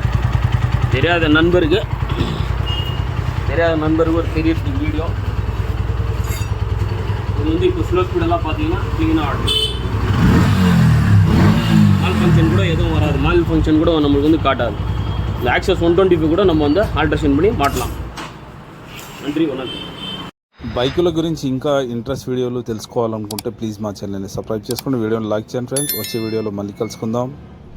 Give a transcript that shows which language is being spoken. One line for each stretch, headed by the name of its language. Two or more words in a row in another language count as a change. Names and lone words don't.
Tamil: தெரியாத நண்பருக்கு ஒரு பெரிய வீடியோ. இது வந்து இப்போ
English: slow speed
Tamil: பார்த்தீங்கன்னா க்ளீனாக ஆடும். மால் ஃபங்க்ஷன் கூட எதுவும் வராது. மால் ஃபங்க்ஷன் கூட நம்மளுக்கு வந்து காட்டாது. இந்த ஆக்சஸ் 125 கூட நம்ம வந்து ஆல்ட்ரேஷன் பண்ணி மாட்டலாம். நன்றி, வணக்கம்.
Telugu: బైకుల గురించి ఇంకా
English: interest videos
Telugu: తెలుసుకోవాలనుకుంటే ప్లీజ్ మా ఛానల్ని సబ్స్క్రైబ్ చేసుకోండి. వీడియోని లైక్ చేయండి ఫ్రెండ్స్. వచ్చే వీడియోలో మళ్ళీ కలుసుకుందాం.